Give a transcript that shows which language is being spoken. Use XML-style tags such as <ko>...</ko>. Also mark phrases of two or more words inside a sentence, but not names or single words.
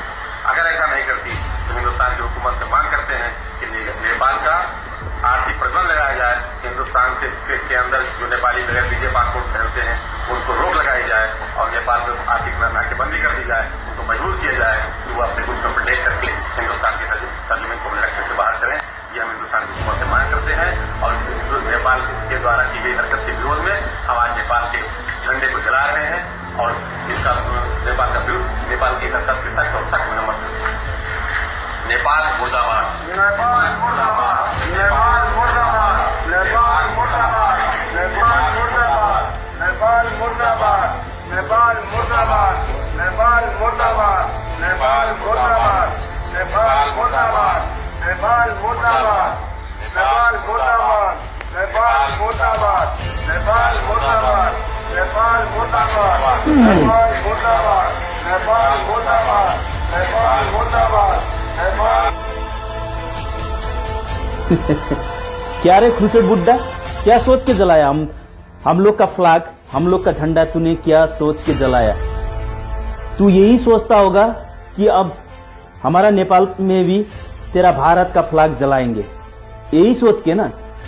<hi>अगर ऐसा नहीं करती तो हिंदुस्तान की हुकूमत से मांग करते हैं कि नेपाल का आर्थिक प्रतिबंध लगाया जाए, हिंदुस्तान के अंदर जो नेपाली बगैर वीजे पासपोर्ट पहनते हैं उनको रोक लगाई जाए और नेपाल में आर्थिक नाकेबंदी कर दी जाए, उनको मजबूर किया जाए कि वो अपने गुट को प्रोटेक्ट करके हिंदुस्तान की सरजमीन को अपने नक्शे से बाहर करें। ये हम हिंदुस्तान की हुकूमत से मांग करते हैं और नेपाल के द्वारा की गई हरकत के विरोध में हम आज नेपाल के झंडे को जला रहे हैं और इसका नेपाल की हरकत की सख्त और सख्त मरम्मत करते हैं। नेपाल मुर्दाबाद, नेपाल मुर्दाबाद, नेपाल मुर्दाबाद, नेपाल मुर्दाबाद, नेपाल मुर्दाबाद, नेपाल मुर्दाबाद, नेपाल मुर्दाबाद, नेपाल मुर्दाबाद, नेपाल मुर्दाबाद, नेपाल मुर्दाबाद, नेपाल मुर्दाबाद, नेपाल मुर्दाबाद, नेपाल मुर्दाबाद, नेपाल मुर्दाबाद, नेपाल मुर्दाबाद, नेपाल मुर्दाबाद, नेपाल मुर्दाबाद, नेपाल मुर्दाबाद, नेपाल। क्या रे खुशे बुड्ढा, क्या सोच के जलाया हम लोग का फ्लैग, हम लोग का झंडा तूने क्या सोच के जलाया? तू यही सोचता होगा कि अब हमारा नेपाल में भी तेरा भारत का फ्लैग जलाएंगे, यही सोच के ना?</hi>